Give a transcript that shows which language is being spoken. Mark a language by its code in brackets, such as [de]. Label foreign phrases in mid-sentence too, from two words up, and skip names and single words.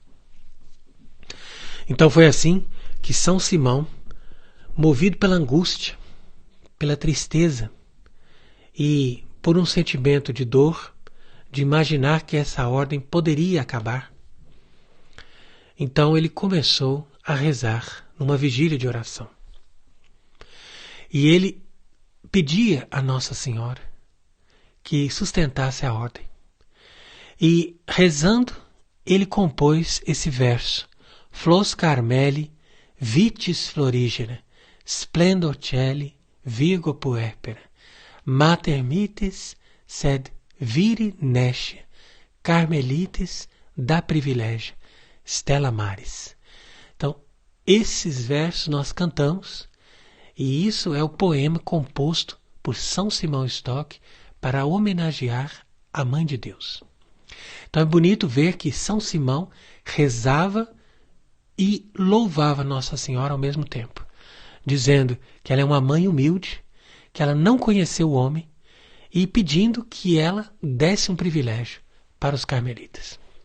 [pt] Então foi assim que São Simão, movido pela angústia, pela tristeza e por um sentimento de dor, de imaginar que essa ordem poderia acabar, então ele começou a rezar numa vigília de oração. E ele pedia a Nossa Senhora que sustentasse a ordem. E rezando, ele compôs esse verso: [la] Flos Carmeli, vitis florigera, splendor celi, virgo puerpera, mater mitis, sed viri nescia, carmelites da privilegia, stella maris. [pt] Então, esses versos nós cantamos, e isso é o poema composto por São Simão Stock para homenagear a Mãe de Deus. Então é bonito ver que São Simão rezava e louvava Nossa Senhora ao mesmo tempo, dizendo que ela é uma mãe humilde, que ela não conheceu o homem, e pedindo que ela desse um privilégio para os carmelitas.